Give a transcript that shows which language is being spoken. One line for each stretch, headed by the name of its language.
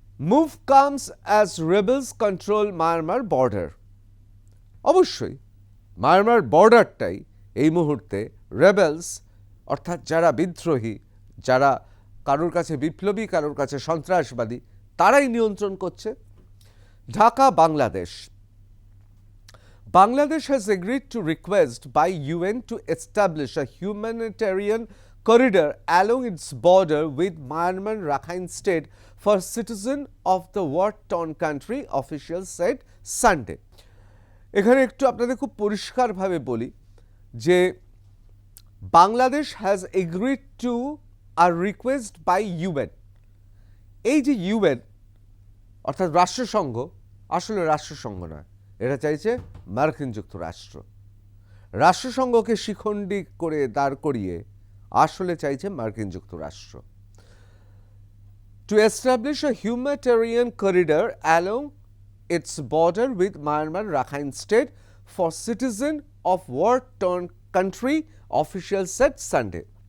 English: Move comes as rebels control Myanmar border.
Bangla: অবশ্যই Myanmar বর্ডারটাই এই মুহূর্তে রেবেলস, অর্থাৎ যারা বিদ্রোহী, যারা কারোর কাছে বিপ্লবী, কারোর কাছে সন্ত্রাসবাদী, তারাই নিয়ন্ত্রণ করছে।
English: Dhaka, Bangladesh has agreed to request by UN to establish a humanitarian corridor along its border with Myanmar Rakhine State for citizens of the war-torn country, officials said Sunday.
Bangla: এখানে একটু আপনাদের খুব পরিষ্কারভাবে বলি যে
English: Bangladesh has agreed to a request by UN.
Bangla: এই যে UN অর্থাৎ রাষ্ট্রসংঘ, আসলে রাষ্ট্রসংঘ নয়, এটা চাইছে মার্কিন যুক্তরাষ্ট্র। রাষ্ট্রসংঘকে শিখণ্ডী করে দাঁড় করিয়ে আসলে চাইছে মার্কিন যুক্তরাষ্ট্র।
English: To establish a humanitarian corridor along its border with Myanmar Rakhine State for citizen of war-torn country, officials said Sunday.